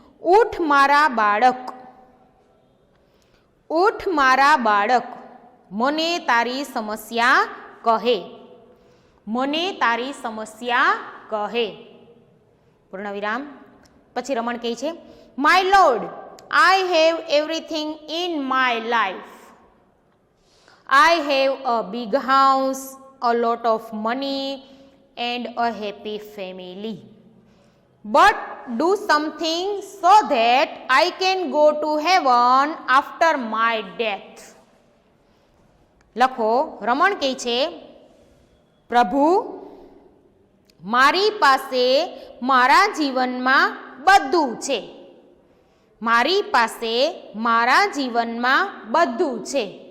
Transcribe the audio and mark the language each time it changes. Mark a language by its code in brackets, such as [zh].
[gu] ઉઠ મારા બાળક, ઉઠ મારા બાળક, મને તારી સમસ્યા કહે. મને તારી સમસ્યા કહે. પૂર્ણ વિરામ. પછી રમણ કહે છે, [en] My lord, I have everything in my life. I have a big house, a lot of money, and a happy family. But do something so that I can go to heaven after my death. [gu] લખો. રમણ કહે છે, પ્રભુ, મારી પાસે મારા જીવનમાં બધું છે. મારી પાસે મારા જીવનમાં બધું છે.